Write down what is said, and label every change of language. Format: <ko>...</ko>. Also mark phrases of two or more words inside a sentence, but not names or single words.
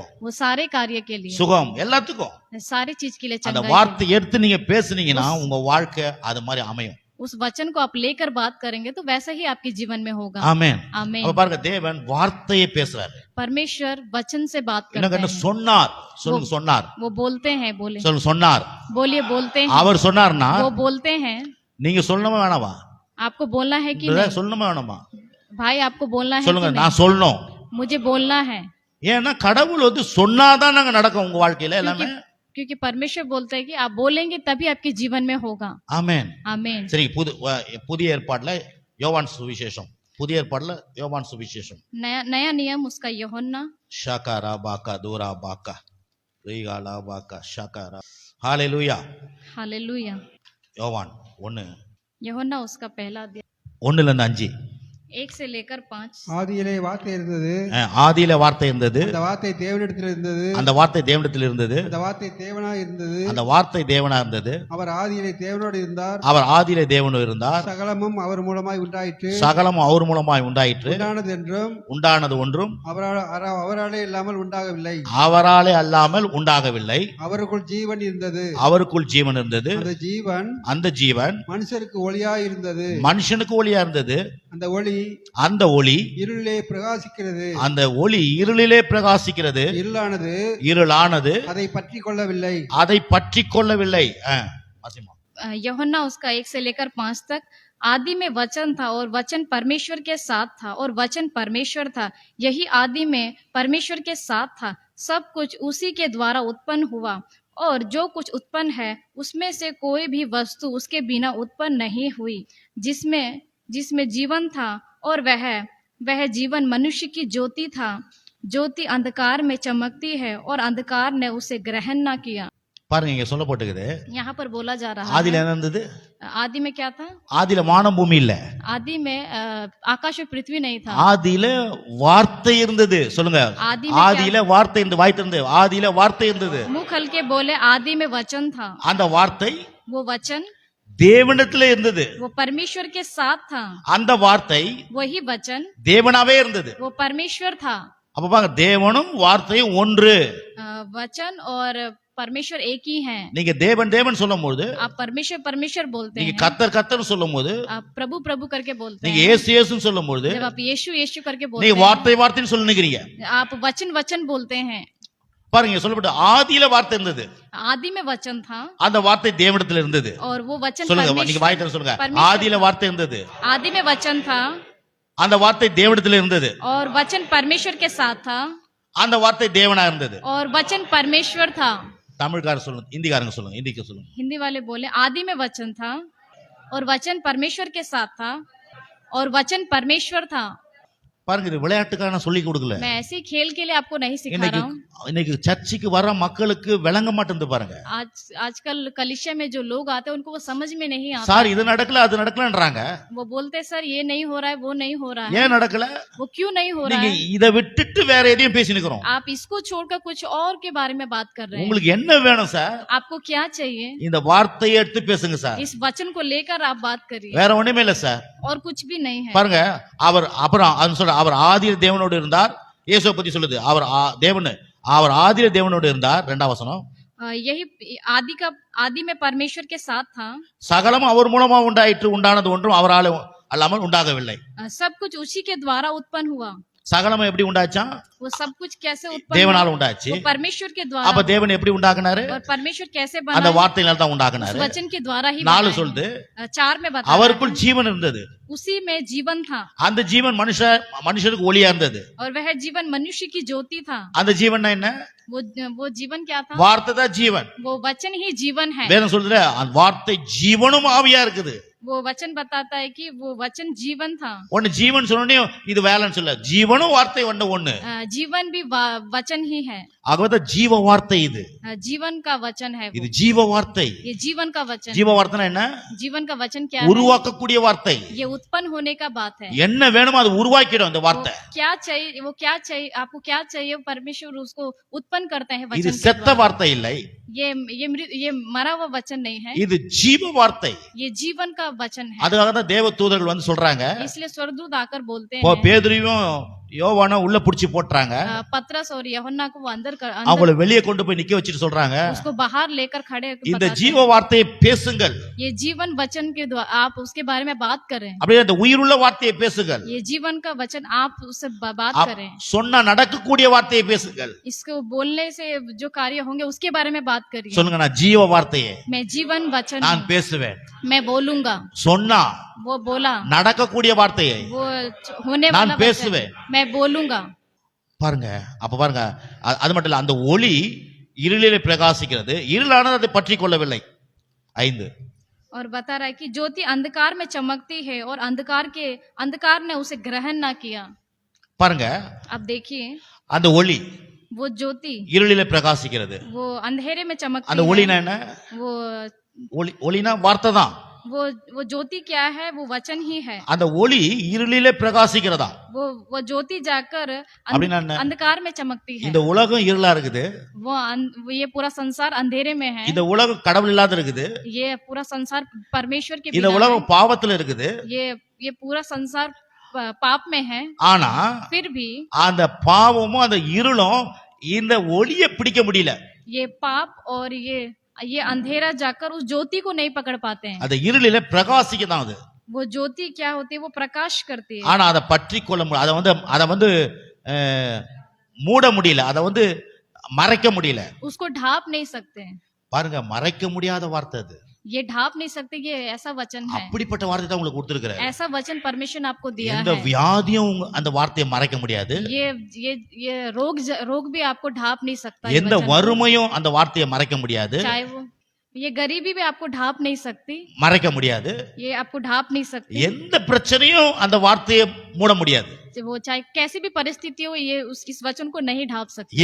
<hi>वो सारे कार्य के लिए,</hi> <ta>சுகம் எல்லாத்துக்கும்</ta> <hi>सारी चीज के लिए</hi> <ta>அந்த</ta> <hi>चंगाई</hi> <ta>வார்த்தை எடுத்து நீங்க பேசுனீங்கன்னா உங்க வாழ்க்கை அது மாதிரி அமையும்.</ta> <hi>उस वचन को आप लेकर बात करेंगे तो वैसा ही आपके जीवन में होगा।</hi> <ta>ஆமென்.</ta> <hi>आमीन।</hi> <ta>அப்ப பாருங்க, தேவன் வார்த்தையை பேசுறாரு.</ta> <hi>परमेश्वर वचन से बात करते</hi> <ta>என்ன</ta> <hi>हैं,</hi> <ta>சொன்னார், சொல்லுங்க சொன்னார்,</ta> <hi>वो बोलते हैं, बोले</hi> <ta>சொல்லுங்க சொன்னார்.</ta> <hi>बोलिए बोलते हैं,</hi> <ta>அவர் சொன்னார்னா</ta> <hi>वो बोलते हैं।</hi> <ta>நீங்க சொல்லணுமா வேணாமா?</ta> <hi>आपको बोलना है कि</hi> <ta>பிரதர்,</ta> <hi>नहीं?</hi> <ta>சொல்லணுமா வேணாமா?</ta> <hi>भाई आपको बोलना है</hi> <ta>சொல்லுங்க,</ta> <hi>कि</hi> <ta>நான்</ta> <hi>नहीं?</hi> <ta>சொல்லணும்.</ta> <hi>मुझे बोलना है,</hi> <ta>ஏன்னா கடவுள் சொன்னாதான் நாங்க நடக்கும் உங்க வாழ்க்கையில எல்லாமே.</ta> <hi>क्योंकि परमेश्वर बोलता है कि आप बोलेंगे तभी आपके जीवन में होगा।</hi> <ta>ஆமென்.</ta> <hi>आमीन।</hi> <ta>சரி, புதிய ஏற்பாடுல யோவான் சுவிசேஷம், புதிய ஏற்பாடுல யோவான் சுவிசேஷம்</ta> <hi>नया नियम उसका यूहन्ना ஷாகாரா பாக்கா தூரா பாக்கா ரீகாலா பாக்கா ஷாகாரா.</hi> <ta>ஹalleluya.</ta> <hi>हालेलुया।</hi> <ta>யோவான் 1</ta> <hi>यूहन्ना उसका पहला अध्याय</hi> <ta>1 ல இருந்து 5.</ta> <hi>1 से लेकर 5।</hi> <ta>ஆதியிலே வார்த்தை இருந்தது, ஆதியில வார்த்தை இருந்தது, அந்த வார்த்தை தேவனிடத்தில் இருந்தது, அந்த வார்த்தை தேவனிடத்தில் இருந்தது, அந்த வார்த்தை தேவனாய் இருந்தது, அந்த வார்த்தை தேவனா இருந்தது, அவர் ஆதியிலே தேவனோடு இருந்தார், அவர் ஆதியிலே தேவனோடு இருந்தார், சகலமும் அவர் மூலமாய் உண்டாயிற்று, சகலமும் அவர் மூலமாய் உண்டாயிற்று, உண்டானது என்றும் உண்டானது ஒன்றும் அவராலே இல்லாமல் உண்டாகவில்லை, அவராலே அல்லாமல் உண்டாகவில்லை, அவருக்குள் ஜீவன் இருந்தது, அவருக்குள் ஜீவன் இருந்தது, அந்த ஜீவன் மனுஷனுக்கு ஒளியாய் இருந்தது, மனுஷனுக்கு ஒளியா இருந்தது, அந்த ஒளி இருளிலே பிரகாசிக்கிறது, அந்த ஒளி இருளிலே பிரகாசிக்கிறது, இருளானது அதை பற்றி கொள்ளவில்லை,</ta> <hi>यूहन्ना उसका 1 से लेकर 5 तक। आदि में वचन था और वचन परमेश्वर के साथ था और वचन परमेश्वर था, यही आदि में परमेश्वर के साथ था। सब कुछ उसी के द्वारा उत्पन्न हुआ और जो कुछ उत्पन्न है उसमें से कोई भी वस्तु उसके बिना उत्पन्न नहीं हुई। जिसमें जीवन था और वह जीवन मनुष्य की ज्योति था। ज्योति अंधकार में चमकती है और अंधकार ने उसे ग्रहण न किया।</hi> <ta>பாருங்க இங்க சொல்லப்பட்டிருக்குது.</ta> <hi>यहाँ पर बोला जा रहा</hi> <ta>ஆதியில</ta> <hi>है</hi> <ta>என்ன இருந்தது?</ta> <hi>आदि में क्या था?</hi> <ta>ஆதியில வானம் பூமி இல்ல.</ta> <hi>आदि में आकाश और पृथ्वी नहीं था।</hi> <ta>ஆதியில வார்த்தை இருந்தது. சொல்லுங்க.</ta> <hi>आदि में</hi> <ta>ஆதியில வார்த்தை இருந்து வாய்த்து இருந்தது. ஆதியில வார்த்தை இருந்தது.</ta> <hi>मुंह खोल के बोले आदि में वचन था।</hi> <ta>அந்த வார்த்தை</ta> <hi>वो वचन</hi> <ta>தேவனிடத்துல இருந்தது.</ta> <hi>वो परमेश्वर के साथ था।</hi> <ta>அந்த வார்த்தை</ta> <hi>वही वचन</hi> <ta>தேவனாவே இருந்தது.</ta> <hi>वो परमेश्वर था।</hi> <ta>அப்ப பாருங்க தேவனும் வார்த்தையும் ஒன்று.</ta> <hi>वचन और परमेश्वर एक ही हैं।</hi> <ta>நீங்க தேவன் தேவன் சொல்லும்போது,</ta> <hi>आप परमेश्वर परमेश्वर बोलते</hi> <ta>நீங்க</ta> <hi>हैं।</hi> <ta>கர்த்தர் கர்த்தர் சொல்லும்போது,</ta> <hi>आप प्रभु प्रभु करके बोलते</hi> <ta>நீங்க</ta> <hi>हैं।</hi> <ta>இயேசு இயேசுன்னு சொல்லும்போது,</ta> <hi>जब आप यीशु यीशु करके</hi> <ta>நீங்க</ta> <hi>बोलते हैं,</hi> <ta>வார்த்தை வார்த்தைன்னு சொல்லுகிறீங்க.</ta> <hi>आप वचन वचन बोलते हैं।</hi> <ta>பாருங்க சொல்லப்பட்ட ஆதியில வார்த்தை இருந்தது.</ta> <hi>आदि में वचन था</hi> <ta>அந்த வார்த்தை தேவனிடத்துல இருந்தது.</ta> <hi>और वो वचन</hi> <ta>சொல்லுங்க நீங்க</ta> <hi>परमेश्वर</hi> <ta>வாய் திறந்து சொல்லுங்க.</ta> <hi>परमेश्वर</hi> <ta>ஆதியில வார்த்தை இருந்தது.</ta> <hi>आदि में वचन था</hi> <ta>அந்த வார்த்தை தேவனிடத்துல இருந்தது.</ta> <hi>और वचन परमेश्वर के साथ था</hi> <ta>அந்த வார்த்தை தேவனா இருந்தது.</ta> <hi>और वचन परमेश्वर था।</hi> <ta>தமிழ்காரர் சொல்லுங்க, ஹிந்திக்காரங்க சொல்லுங்க, ஹிந்திக்கு சொல்லுங்க.</ta> <hi>हिंदी वाले बोले आदि में वचन था और वचन परमेश्वर के साथ था और वचन परमेश्वर था।</hi> <ta>பாருங்க இது விளையாட்டுக்காக நான் சொல்லி கொடுக்கல.</ta> <hi>मैं ऐसे ही खेल के लिए आपको नहीं सिखा</hi> <ta>இன்னைக்கு</ta> <hi>रहा हूँ।</hi> <ta>இன்னைக்கு சர்ச்சுக்கு வர மக்களுக்கு விளங்க மாட்டேங்குது பாருங்க.</ta> <hi>आजकल कलीसिया में जो लोग आते हैं उनको वो समझ में नहीं आता।</hi> <ta>சார் இது நடக்கல அது நடக்கலன்றாங்க.</ta> <hi>वो बोलते सर ये नहीं हो रहा है वो नहीं हो रहा है।</hi> <ta>ஏன் நடக்கல?</ta> <hi>वो क्यों नहीं हो रहा</hi> <ta>நீங்க</ta> <hi>है?</hi> <ta>இத விட்டுட்டு வேற எதையும் பேசினுக்கிறோம்.</ta> <hi>आप इसको छोड़कर कुछ और के बारे में बात कर रहे हैं।</hi> <ta>உங்களுக்கு என்ன வேணும் சார்?</ta> <hi>आपको क्या चाहिए?</hi> <ta>இந்த வார்த்தையை எடுத்து பேசுங்க சார்.</ta> <hi>इस वचन को लेकर आप बात करिए</hi> <ta>வேற ஒண்ணுமே இல்ல சார்.</ta> <hi>और कुछ भी नहीं है।</hi> <ta>பாருங்க அவர் அப்புறம் அது சொல்ற அவர் ஆதியில தேவனோடு இருந்தார். இயேசுவை பத்தி சொல்லுது. அவர் தேவன் அவர் ஆதியில தேவனோடு இருந்தார். 2ஆம் வசனம்.</ta> <hi>यही आदि में परमेश्वर के साथ था।</hi> <ta>சகலம் அவர் மூலமா உண்டாயிற்று, உண்டானது ஒன்றும் அவரால் அல்லாமல் உண்டாகவில்லை.</ta> <hi>सब कुछ उसी के द्वारा उत्पन्न हुआ।</hi> <ta>சகலம் எப்படி உண்டாச்சா?</ta> <hi>वो सब कुछ कैसे उत्पन्न</hi> <ta>தேவனால</ta> <hi>हुआ?</hi> <ta>உண்டாச்சு.</ta> <hi>वो परमेश्वर के द्वारा।</hi> <ta>அப்ப தேவன் எப்படி உண்டாக்குனாரு?</ta> <hi>और परमेश्वर कैसे</hi> <ta>அந்த</ta> <hi>बना?</hi> <ta>வார்த்தையினால தான் உண்டாக்குனாரு.</ta> <hi>वचन के द्वारा ही 4 बनाया।</hi> <ta>சொல்லுது</ta> <hi>4 में बताया</hi> <ta>அவருக்குள் ஜீவன் இருந்தது.</ta> <hi>उसी में जीवन था</hi> <ta>அந்த ஜீவன் மனுஷருக்கு ஒளியா இருந்தது.</ta> <hi>और वह जीवन मनुष्य की ज्योति था।</hi> <ta>அந்த ஜீவன்னா என்ன?</ta> <hi>वो जीवन क्या था?</hi> <ta>வார்த்தை தான் ஜீவன்.</ta> <hi>वो वचन ही जीवन है।</hi> <ta>வேதம் சொல்லுது அந்த வார்த்தை ஜீவனும் ஆவியா இருக்குது.</ta> <hi>वो वचन बताता है कि वो वचन जीवन था।</hi> <ta>ஒன்னு ஜீவன் சொன்னோனே இது வேலைன்னு சொல்ல, ஜீவனும் வார்த்தை ஒண்ணு.</ta> <hi>जीवन भी वचन ही है।</hi> <ta>ஆகவே ஜீவ வார்த்தை இது.</ta> <hi>जीवन का वचन है</hi> <ta>இது</ta> <hi>वो।</hi> <ta>ஜீவ வார்த்தை.</ta> <hi>ये जीवन का वचन।</hi> <ta>ஜீவ வார்த்தைனா என்ன?</ta> <hi>जीवन का वचन क्या है?</hi> <ta>உருவாக்கக்கூடிய வார்த்தை.</ta> <hi>ये उत्पन्न होने का बात है।</hi> <ta>என்ன வேணுமோ அது உருவாக்கிடும் அந்த வார்த்தை.</ta> <hi>क्या चाहिए वो क्या चाहिए आपको क्या चाहिए परमेश्वर उसको उत्पन्न करते हैं</hi> <ta>இது</ta> <hi>वचन के</hi> <ta>செத்த</ta> <hi>द्वारा।</hi> <ta>வார்த்தை இல்லை.</ta> <hi>ये मरा हुआ वचन नहीं है।</hi> <ta>இது ஜீவ வார்த்தை.</ta> <hi>ये जीवन का वचन है।</hi> <ta>அதுக்காக தான் தேவ தூதர்கள் வந்து சொல்றாங்க.</ta> <hi>इसलिए स्वर्गदूत आकर बोलते</hi> <ta>இப்போ</ta> <hi>हैं</hi> <ta>பேதுருவையும் யோவானும் உள்ள புடிச்சு போட்டாங்க.</ta> <hi>पतरस और यूहन्ना को वो अंदर</hi> <ta>அவங்கள வெளியே கொண்டு போய் நிக்க வச்சிட்டு சொல்றாங்க,</ta> <hi>उसको बाहर लेकर खड़े होकर</hi> <ta>இந்த</ta> <hi>बताते</hi> <ta>ஜீவ</ta> <hi>हैं,</hi> <ta>வார்த்தையை பேசுங்கள்.</ta> <hi>ये जीवन वचन के द्वारा आप उसके बारे में बात करें।</hi> <ta>அப்படியே அந்த உயிருள்ள வார்த்தையை பேசுங்கள்.</ta> <hi>ये जीवन का वचन आप उससे बात करें।</hi> <ta>சொன்னா நடக்கக்கூடிய வார்த்தையை பேசுங்கள்.</ta> <hi>इसको बोलने से जो कार्य होंगे उसके बारे में बात करिए।</hi> <ta>சொல்லுங்க நான் ஜீவ வார்த்தையை</ta> <hi>मैं जीवन वचन</hi> <ta>நான்</ta> <hi>हूँ।</hi> <ta>பேசுவேன்.</ta> <hi>मैं बोलूंगा।</hi> <ta>சொன்னா</ta> <hi>वो बोला</hi> <ta>நடக்கக்கூடிய வார்த்தையை</ta> <hi>वो होने</hi> <ta>நான்</ta> <hi>वाला वचन</hi> <ta>பேசுவேன்.</ta> <hi>मैं बोलूंगा।</hi> <ta>பாருங்க அப்ப பாருங்க அது மட்டும் இல்ல, அந்த ஒளி இருளிலே பிரகாசிக்கிறது, இருளானது அதை பற்றி கொள்ளவில்லை. 5</ta> <hi>और बता रहा है कि ज्योति अंधकार में चमकती है और अंधकार ने उसे ग्रहण ना किया।</hi> <ta>பாருங்க</ta> <hi>अब देखिए</hi> <ta>அந்த ஒளி</ta> <hi>वो ज्योति</hi> <ta>இருளிலே பிரகாசிக்கிறது.</ta> <hi>वो अंधेरे में चमकती</hi> <ta>அந்த ஒளினா என்ன?</ta> <hi>वो</hi> <ta>ஒளினா வார்த்தை தான்.</ta> <hi>वो ज्योति क्या है? वो वचन ही है।</hi> <ta>அந்த ஒளி இருளிலே பிரகாசிக்கிறதா.</ta> <hi>वो ज्योति जाकर</hi> <ta>அப்படின்னா என்ன?</ta> <hi>अंधकार में चमकती है।</hi> <ta>இந்த உலகம் இருளா இருக்குது.</ta> <hi>ये पूरा संसार अंधेरे में है।</hi> <ta>இந்த உலகம் கடவுள் இல்லாத இருக்குது.</ta> <hi>ये पूरा संसार परमेश्वर के</hi> <ta>இந்த</ta> <hi>बिना है।</hi> <ta>உலகம் பாவத்துல இருக்குது.</ta> <hi>ये पूरा संसार पाप में है।</hi> <ta>ஆனா</ta> <hi>फिर भी</hi> <ta>அந்த பாவமும் அந்த இருளும் இந்த ஒளியை பிடிக்க முடியல.</ta> <hi>ये पाप और ये अंधेरा जाकर उस ज्योति को नहीं पकड़ पाते हैं।</hi> <ta>அந்த இருளிலே பிரகாசிக்கதான் அது.</ta> <hi>वो ज्योति क्या होती है? वो प्रकाश करती है।</hi> <ta>ஆனா அதை பற்றி கொள்ள முடியல. அதை வந்து மூட முடியல. அதை வந்து மறைக்க முடியல.</ta> <hi>उसको ढाप नहीं सकते।</hi> <ta>பாருங்க மறைக்க முடியாத வார்த்தை அது.</ta> <hi>ये ढाप नहीं सकते। ये ऐसा वचन है।</hi> <ta>அப்படிப்பட்ட வார்த்தை தான் உங்களுக்கு கொடுத்திருக்கிறார்.</ta> <hi>ऐसा वचन परमेश्वर ने आपको दिया</hi> <ta>எந்த</ta> <hi>है।</hi> <ta>வியாதியும் அந்த வார்த்தையை மறைக்க முடியாது.</ta> <hi>ये रोग भी आपको ढाप नहीं सकता। ये</hi> <ta>எந்த</ta> <hi>वचन</hi> <ta>வறுமையும் அந்த வார்த்தையை மறைக்க முடியாது.</ta> <hi>चाहे वो ये गरीबी भी आपको ढाप नहीं सकती।</hi> <ta>மறைக்க முடியாது.</ta> <hi>ये आपको ढाप नहीं सकती।</hi> <ta>எந்த பிரச்சனையும் அந்த வார்த்தையை மூட முடியாது.</ta> <hi>वो चाहे कैसी भी परिस्थिति हो, ये इस वचन को नहीं ढांप सकते,</hi>